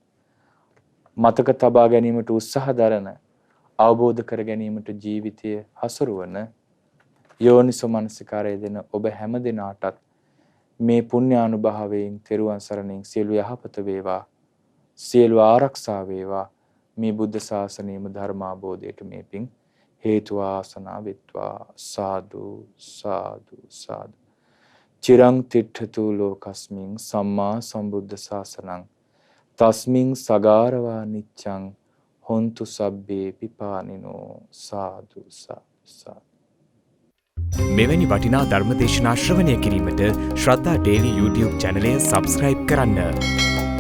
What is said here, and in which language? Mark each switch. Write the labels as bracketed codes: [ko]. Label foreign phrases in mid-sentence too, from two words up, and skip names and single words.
[si] මතක තබා ගැනීමට උත්සාහ දරන අවබෝධ කර ගැනීමට ජීවිතය හසුරුවන යෝනිසෝ මනසිකාරය දෙන ඔබ හැම දිනාටත් මේ පුණ්‍යානුභාවයෙන් තෙරුවන් සරණින් සියලු යහපත වේවා සියලු ආරක්ෂා වේවා. මේ බුද්ධ ශාසනයේම ධර්මාබෝධයට මේ පින් හේතු වාසනා වෙත්වා. සාදු සාදු සාදු. [pi] චිරං තිට්ඨතු ලෝකස්මින් සම්මා සම්බුද්ධ ශාසනං තස්මින් සගාරවා නිච්ඡං හොන්තු සබ්බේ පිපානිනෝ. [si] සාදු සාදු. මෙවැනි වටිනා ධර්ම දේශනා ශ්‍රවණය කිරීමට ශ්‍රද්ධා ඩේලි YouTube චැනලය සබස්ක්‍රයිබ් කරන්න.